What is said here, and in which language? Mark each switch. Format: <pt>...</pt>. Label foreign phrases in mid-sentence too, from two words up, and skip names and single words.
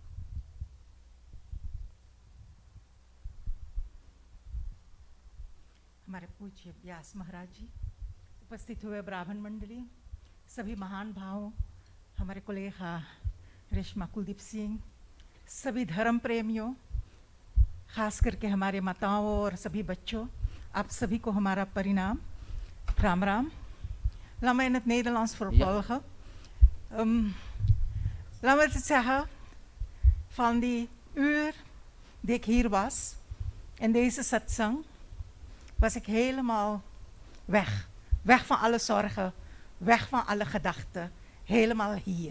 <hi>हमारे पूज्य व्यास महाराज जी, उपस्थित हुए ब्राह्मण मंडली, सभी महान भावों, हमारे कुलेखा रेशमा कुलदीप सिंह, सभी धर्म प्रेमियों, खास करके हमारे माताओं और सभी बच्चों, आप सभी को हमारा परिणाम, राम राम.</hi> <nl>Laat me in het Nederlands vervolgen. Laat me het zeggen, van die uur die ik hier was, in deze satsang, was ik helemaal weg. Weg van alle zorgen, weg van alle gedachten, helemaal hier.</nl>